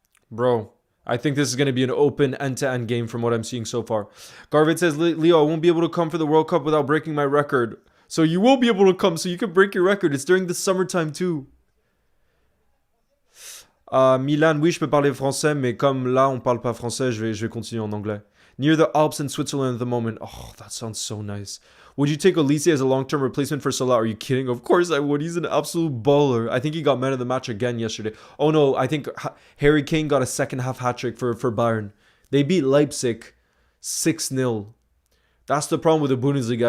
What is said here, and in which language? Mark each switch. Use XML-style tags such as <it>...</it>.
<en>Bro, I think this is going to be an open end-to-end game from what I'm seeing so far. Garvin says, Leo, I won't be able to come for the World Cup without breaking my record. So you will be able to come so you can break your record. It's during the summertime too.</en> <fr>Milan, oui, je peux parler français, mais comme là, on parle pas français, je vais continuer en anglais.</fr> <en>Near the Alps in Switzerland at the moment. Oh, that sounds so nice. Would you take Olise as a long-term replacement for Salah? Are you kidding? Of course I would. He's an absolute baller. I think he got man of the match again yesterday. Oh no, I think Harry Kane got a second-half hat-trick for Bayern. They beat Leipzig 6-0. That's the problem with the Bundesliga.</en>